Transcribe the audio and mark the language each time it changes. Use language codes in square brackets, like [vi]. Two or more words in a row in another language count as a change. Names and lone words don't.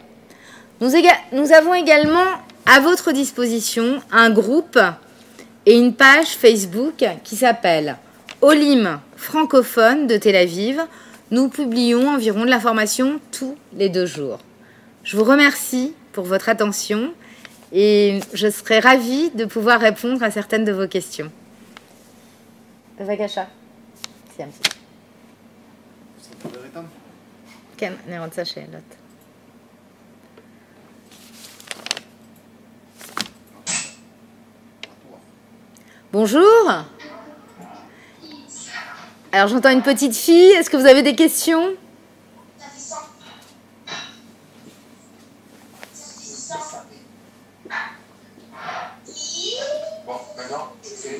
[fr] Nous avons également à votre disposition un groupe et une page Facebook qui s'appelle Olim francophone de Tel Aviv. Nous publions environ de l'information tous les 2 jours. Je vous remercie pour votre attention et je serai ravie de pouvoir répondre à certaines de vos questions. [he] בבקשה. סיימתי. כן, אני רוצה שאלות. [fr] Bonjour. Alors j'entends une petite fille. Est-ce que vous avez des questions? Bon, maintenant, je fais.